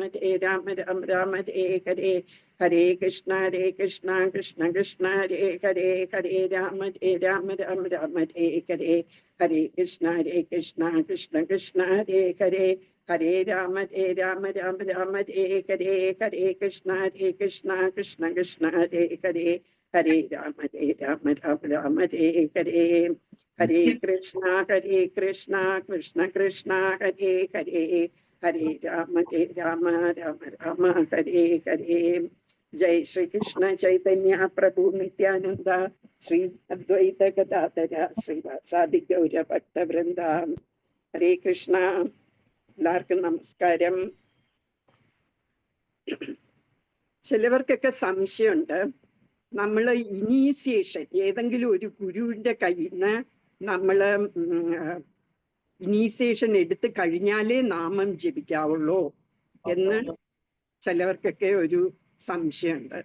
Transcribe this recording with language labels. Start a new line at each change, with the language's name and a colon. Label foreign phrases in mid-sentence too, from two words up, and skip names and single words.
Sanskrit: Rama Rama Hare Hare Hare Krishna Krishna Krishna Hare Hare Hare Rama Rama Rama Hare Hare Hare Krishna Krishna Krishna Hare Hare Hare Rama Rama Rama Hare Hare Hare Krishna Krishna Krishna Hare Hare Hare Rama Rama Rama Hare Hare Hare Krishna Krishna Krishna Hare Hare Hare Rama Rama Hare Hare Jai Shri Krishna Chaitanya Prabhu Nityananda Shri Advaita Gadadhara Srivasadi Gaura Bhakta Vrinda Hare Krishna
Malayalam: എല്ലാവർക്കും നമസ്കാരം. ചിലവർക്കൊക്കെ സംശയമുണ്ട്, നമ്മൾ ഇനീഷ്യേഷൻ ഏതെങ്കിലും ഒരു ഗുരുവിന്റെ കയ്യിൽ നിന്ന് നമ്മൾ ഇനീഷ്യേഷൻ എടുത്തു കഴിഞ്ഞാലേ നാമം ജപിക്കാവുള്ളൂ എന്ന് ചിലവർക്കൊക്കെ ഒരു സംശയമുണ്ട്.